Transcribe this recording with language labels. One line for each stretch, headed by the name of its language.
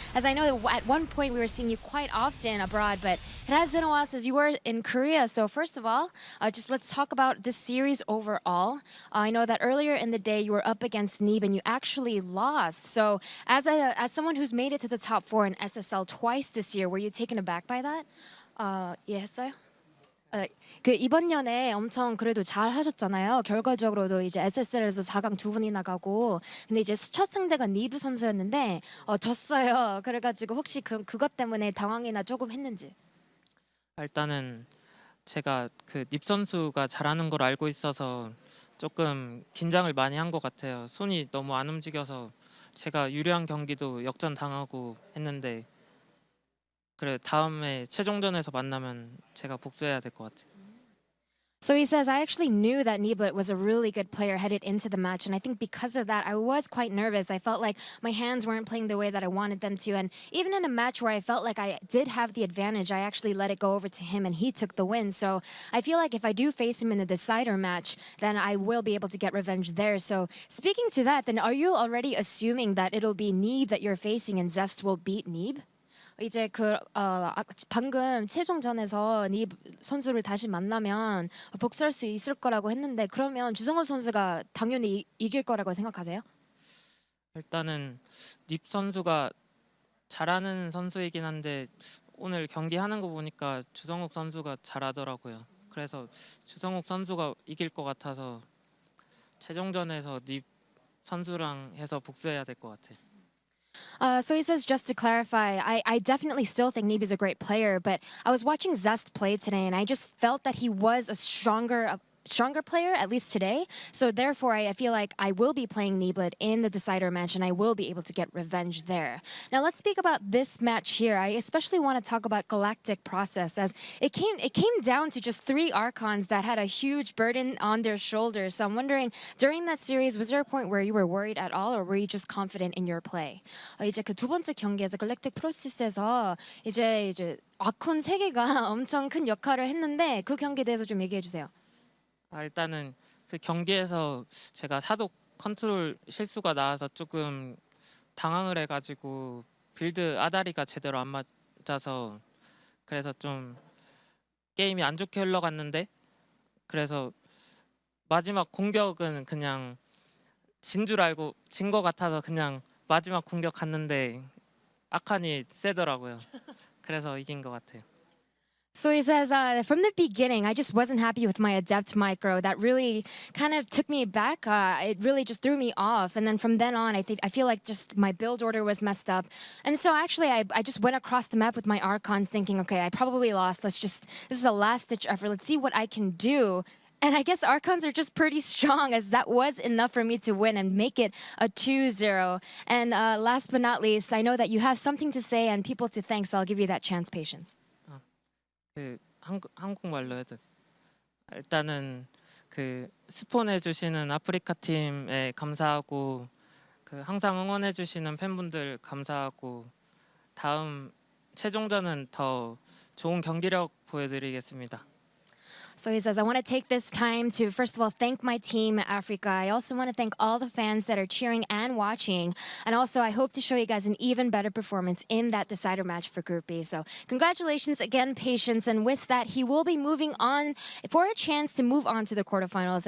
English: As I know that at one point we were seeing you quite often abroad, but it has been a while since you were in Korea. So first of all, just let's talk about this series overall. I know that earlier in the day you were up against Neeb and you actually lost. So as someone who's made it to the top 4 in SSL twice this year, were you taken aback by that?
Korean: 예, 했어요? 그 이번 년에 엄청 그래도 잘 하셨잖아요. 결과적으로도 이제 SSL에서 4강 2분이 나가고, 근데 이제 첫 상대가 니브 선수였는데 졌어요. 그래가지고 혹시 그것 때문에 당황이나 조금 했는지? 일단은 제가 그 닙 선수가 잘하는 걸 알고 있어서 조금 긴장을 많이 한 것 같아요. 손이 너무 안 움직여서 제가 유리한 경기도 역전 당하고 했는데 그래 다음에 최종전에서 만나면 제가 복수해야 될 것 같아요.
English: So he says, I actually knew that Neeblit was a really good player headed into the match, and I think because of that, I was quite nervous. I felt like my hands weren't playing the way that I wanted them to, and even in a match where I felt like I did have the advantage, I actually let it go over to him, and he took the win. So I feel like if I do face him in the decider match, then I will be able to get revenge there. So speaking to that, then are you already assuming that it'll be Neeb that you're facing and Zest will beat Neeb?
Korean: 이제 방금 최종전에서 니 선수를 다시 만나면 복수할 수 있을 거라고 했는데 그러면 주성호 선수가 당연히 이길 거라고 생각하세요? 일단은 닙 선수가 잘하는 선수이긴 한데 오늘 경기하는 거 보니까 주성욱 선수가 잘하더라고요. 그래서 주성욱 선수가 이길 것 같아서 최종전에서 닙 선수랑 해서 복수해야 될 것 같아요.
English: So he says, just to clarify, I definitely still think Neeb is a great player, but I was watching Zest play today, and I just felt that he was a stronger stronger player, at least today. So therefore, I feel like I will be playing Niblet in the decider match, and I will be able to get revenge there. Now let's speak about this match here. I especially want to talk about Galactic Process, as it came down to just 3 Archons that had a huge burden on their shoulders. So I'm wondering, during that series, was there a point where you were worried at all, or were you just confident in your play?
Korean: 이제 그 두 번째 경기에서 Galactic Process에서 이제 아콘 3개가 엄청 큰 역할을 했는데 그 경기에 대해서 좀 얘기해 주세요. 일단은 그 경기에서 제가 사독 컨트롤 실수가 나와서 조금 당황을 해가지고 빌드 아다리가 제대로 안 맞아서 그래서 좀 게임이 안 좋게 흘러갔는데, 그래서 마지막 공격은 그냥 진 줄 알고 진 것 같아서 그냥 마지막 공격 갔는데 아칸이 세더라고요. 그래서 이긴 것 같아요.
English: So he says, from the beginning, I just wasn't happy with my Adept micro. That really kind of took me back. It really just threw me off. And then from then on, I feel like just my build order was messed up. And so actually, I just went across the map with my Archons thinking, okay, I probably lost. This is a last-ditch effort. Let's see what I can do. And I guess Archons are just pretty strong, as that was enough for me to win and make it a 2-0. And last but not least, I know that you have something to say and people to thank, so I'll give you that chance, Patience.
Korean: 그 한국말로 해도 돼. 일단은 그 스폰해 주시는 아프리카 팀에 감사하고, 그 항상 응원해 주시는 팬분들 감사하고, 다음 최종전은 더 좋은 경기력 보여드리겠습니다.
English: So he says, I want to take this time to, first of all, thank my team, Africa. I also want to thank all the fans that are cheering and watching. And also, I hope to show you guys an even better performance in that decider match for Group B. So congratulations again, Patience. And with that, he will be moving on for a chance to move on to the quarterfinals.